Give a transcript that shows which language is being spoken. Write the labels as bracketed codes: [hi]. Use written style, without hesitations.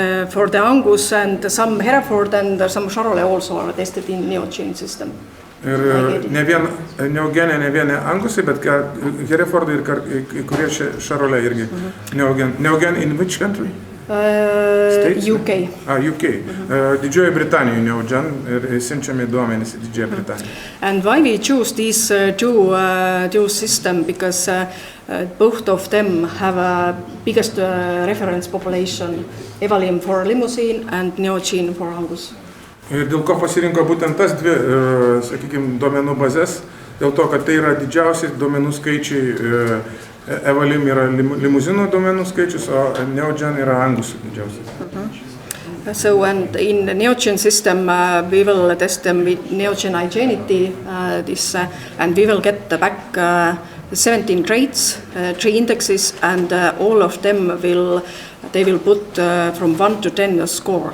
[en] For the Angus and some Hereford and some Charolais also are tested in Neogene system. [lt] Ir ne Neogenė, ne vien Angusai, bet Herefordai ir kurie Charolais irgi. [en] Neogen in which country? UK. UK. [lt] Didžioji Britanijoje Neogen ir siunčiami duomenys į Didžiąją Britaniją. [en] And why we choose these two systems? Because both of them have a biggest reference population, Evalin for limousine and Neogene for Angus. [lt] Ir dėl ko pasirinko būtent tas dvi, sakykime, duomenų bazės, dėl to, kad tai yra didžiausi duomenų skaičiai, Evalim yra limuzinų duomenų skaičius, o Neogen yra Angusų didžiausias. [en] So, and in the Neogen system, we will test them with Neogen hygienity, and we will get back 17 traits, 3 indexes, and all of them will put from 1 to 10 a score.